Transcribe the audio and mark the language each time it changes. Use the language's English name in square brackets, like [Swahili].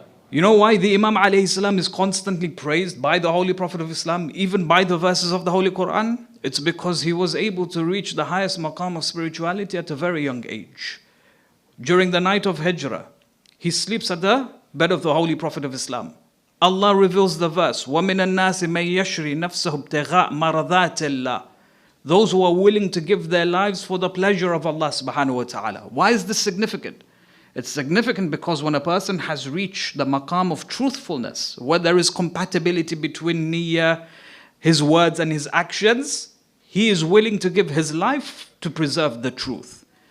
[English] You know why the Imam alayhi salam is constantly praised by the Holy Prophet of Islam, even by the verses of the Holy Quran? It's because he was able to reach the highest maqam of spirituality at a very young age. During the night of Hijrah, he sleeps at the bed of the Holy Prophet of Islam. Allah reveals the verse, [Arabic] وَمِنَ النَّاسِ مَن يَشْرِي نَفْسَهُ ابْتِغَاءَ مَرَضَاتِ اللَّهِ. [English] Those who are willing to give their lives for the pleasure of Allah subhanahu wa ta'ala. Why is this significant? It's significant because when a person has reached the maqam of truthfulness, where there is compatibility between niyyah, his words and his actions, he is willing to give his life to preserve the truth.